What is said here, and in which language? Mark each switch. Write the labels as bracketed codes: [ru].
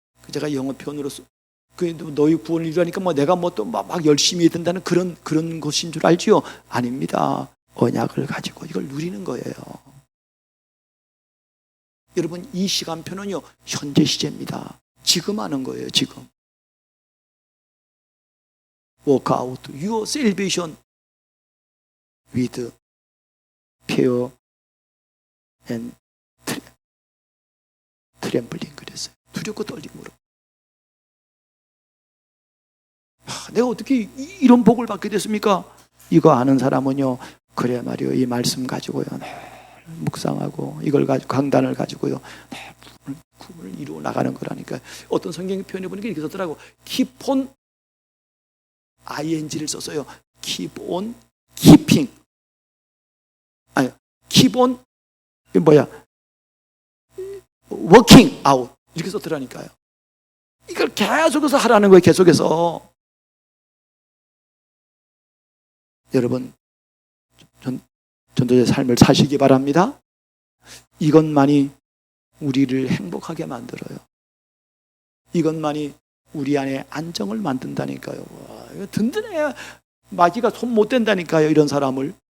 [ko] 제가 영어 표현으로 너희 구원을 이루라니까 내가 또 막 열심히 해야 된다는 그런 것인 줄 알지요? 아닙니다. 언약을 가지고 이걸 누리는 거예요. 여러분, 이 시간표는요 현재 시제입니다. 지금 하는 거예요. 지금. [en] Work out your salvation with fear and trembling. [ko] 그랬어요. 두렵고 떨림으로. 내가 어떻게 이런 복을 받게 됐습니까? 이거 아는 사람은요, 그래 말이요, 이 말씀 가지고요 묵상하고 이걸 가지고 강단을 가지고요 구원을 이루어 나가는 거라니까. 어떤 성경 표현해 보니까 이렇게 썼더라고. [en] Keep on ing [ko] 를 썼어요. [en] Keep on keeping. [ko] 아니, [en] keep on working out [ko] 이렇게 썼더라니까요. 이걸 계속해서 하라는 거예요. 계속해서. 여러분, 전도자의 삶을 사시기 바랍니다. 이것만이 우리를 행복하게 만들어요. 이것만이 우리 안에 안정을 만든다니까요. 와, 이거 든든해야 마귀가 손 못 댄다니까요. 이런 사람을.